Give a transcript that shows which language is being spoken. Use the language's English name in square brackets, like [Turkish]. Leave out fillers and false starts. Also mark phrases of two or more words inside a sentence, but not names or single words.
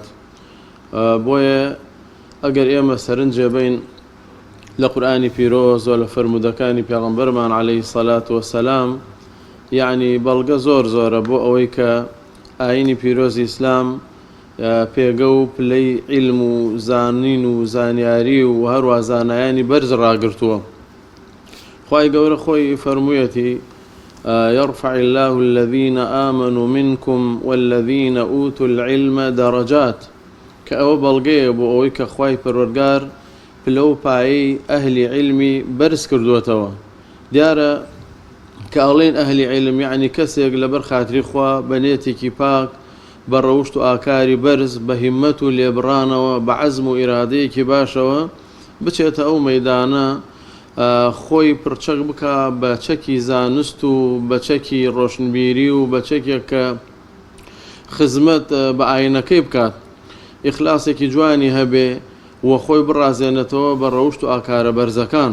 [Central Kurdish] بۆیە ئەگەر ئێمە سەرنجێ بین لە قورئانی پیرۆز و لە فەرمودەکانی پێغەمبەرمان [Arabic] عەلەیهی سەلات وەسەلام [Central Kurdish] یعنی بەڵگە زۆر زۆرە بۆ ئەوەی کە ئاینی پیرۆزی ئیسلام پێگە و پلەی عیلم و زانین و زانیاری و هەروە زانایانی بەرز ڕاگرتووە. خوای گەورە خۆی فەرموویەتی [Arabic] يرفع الله الذين آمنوا منكم والذين أوتوا العلم درجات [Central Kurdish] کە ئەوە بەڵگەیە بۆ ئەوەی کە خوای پەروەردگار پلە و پایەی ئەهلی عیلمی بەرز کردووەتەوە. دیارە کە ئەڵێن ئەهلی عیلم یعنی کەسێک لەبەر خاتری خوا بە نێتێکی پاک بە ڕەوشت و ئاکاری بەرز بە هیممەت و لێبڕانەوە بە عەزم و ئیرادەیەکی باشەوە بچێتە ئەو مەیدانە خۆی پرچەک بکە بە چەکی زانست و بە چەکی ڕۆشنبیری و بە چەکێک کە خزمەت بە ئاینەکەی بکات، ئیخلاسێکی جوانی هەبێ و خۆی بڕازێنێتەوە بە ڕەوشت و ئاکارە بەرزەکان.